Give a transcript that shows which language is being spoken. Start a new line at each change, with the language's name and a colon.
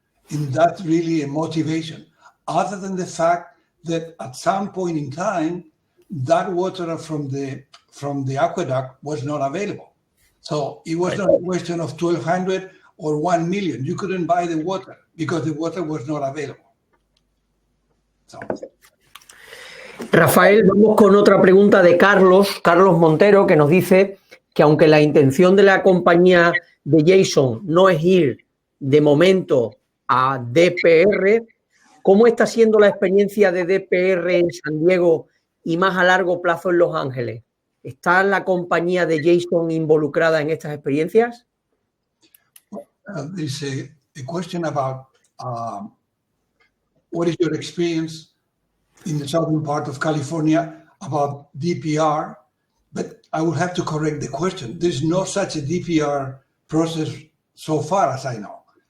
English: And that's really a motivation, other than the fact that at some point in time, that water from the aqueduct was not available. So it was not a question of 1,200 or 1 million. You couldn't buy the water because the water was not available. So.
Spanish: Rafael, vamos con otra pregunta de Carlos Montero, que nos dice que aunque la intención de la compañía de Jason no es ir de momento a DPR, ¿cómo está siendo la experiencia de DPR en San Diego y más a largo plazo en Los Ángeles? ¿Está la compañía de Jason involucrada en estas experiencias?
English: There's a question about what is your experience in the southern part of California about DPR, but I will have to correct the question. There's no such a DPR process so far as I know.